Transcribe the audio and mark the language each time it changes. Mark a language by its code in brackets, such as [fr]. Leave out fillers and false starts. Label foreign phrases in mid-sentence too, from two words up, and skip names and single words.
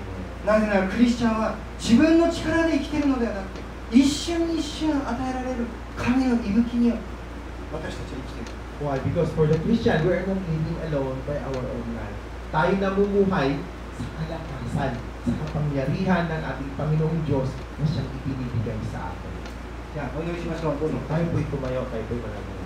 [ja] なぜならクリスチャンは自分の力で生きているのではなくて、一瞬一瞬与えられる神の息吹によって私たちは生きている。 [en] Why? Because for the Christian, we are not living alone by our own life. [tl] Tayo namumuhay sa kalakasan, sa kapangyarihan ng ating Panginoong Diyos na siyang ibinibigay sa atin. [ja] じゃあお祈りしましょう。どうぞ。 [tl] Tayo po'y tumayo, tayo po'y manalangin.